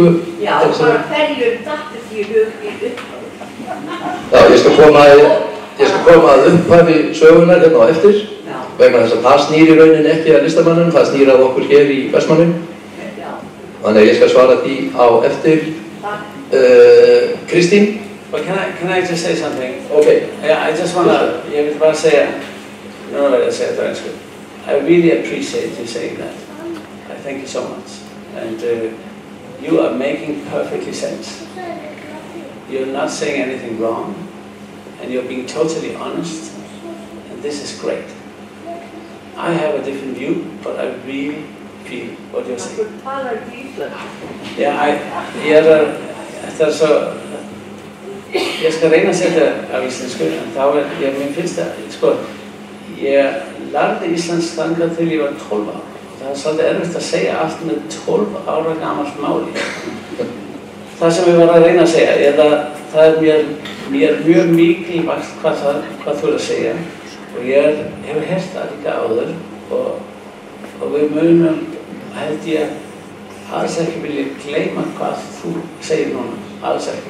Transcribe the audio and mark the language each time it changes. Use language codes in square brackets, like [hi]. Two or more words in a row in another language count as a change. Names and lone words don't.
[is] Já, bara hverjum dattist í hug í upphafi. Já, ég skal koma að upphafi sögunar hérna á eftir. Já. Vegna þess að það snýr í rauninni ekki að listamannum, það snýr að okkur hér í Vestmannum. Já. Þannig að ég skal svara því á eftir. Kristín? [en] But can I just say something? Okay. Yeah, I just want to say, no, I say it. I really appreciate you saying that. I thank you so much. And you are making perfectly sense. You're not saying anything wrong, and you're being totally honest, and this is great. I have a different view, but I really feel what you're saying. Yeah, [is] þetta svo, ég skal reyna að setja á íslensku, en þá mér finnst það, sko, ég lærði íslensk þangað til ég var 12 ára. Það svolítið erfitt að segja allt með 12 ára gamalt máli. Það sem ég var að reyna að segja er að það mér mjög mikilvægt hvað þú að segja, og ég hefur heyrt það líka áður, og við munum, held ég, alls ekki vilja gleyma hvað þú segir núna, alls ekki.